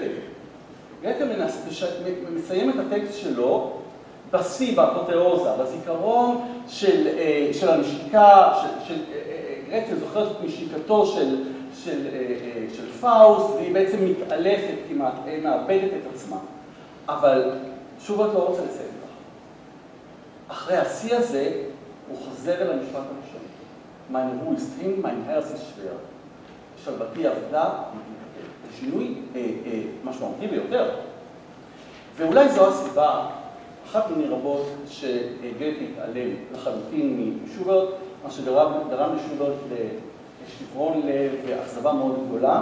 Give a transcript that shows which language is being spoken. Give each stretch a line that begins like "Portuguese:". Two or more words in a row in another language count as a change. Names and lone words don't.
Hebrew: גתה מסיים את הטקסט שלו בשיא, באפותיאוזה, בזיכרון של הנשיקה, גרטן זוכרת את נשיקתו של פאוסט, והיא בעצם מתעלפת כמעט, מאבדת את עצמה. אבל שוברט לא רוצה לסיים ככה. אחרי השיא הזה, הוא חוזר אל המשפט הראשון.
German: Mein Ruhe ist hin, mein Herz ist schwer.
Hebrew: שלוותי עבדה, שינוי משמעותי ביותר. ואולי זו הסיבה אחת מני רבות שגט מתעלם לחלוטין משוברט, מה שגרם לשוברט לשברון לב ואכזבה מאוד גדולה.